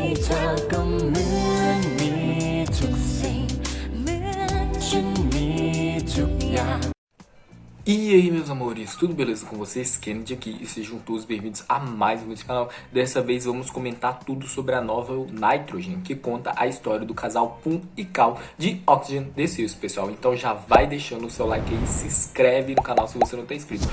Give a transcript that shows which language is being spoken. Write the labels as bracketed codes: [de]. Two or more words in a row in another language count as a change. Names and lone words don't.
[th] เธอก็เหมือนมีทุกสิ่งเหมือนฉันมีทุกอย่าง [pt] E aí, meus amores, tudo beleza com vocês? Kennedy aqui e sejam todos bem-vindos a mais um vídeo do canal. Dessa vez vamos comentar tudo sobre a novel Nitrogen, que conta a história do casal Pum e Cal de Oxygen The pessoal. Então já vai deixando o seu like aí, se inscreve no canal se você não está inscrito.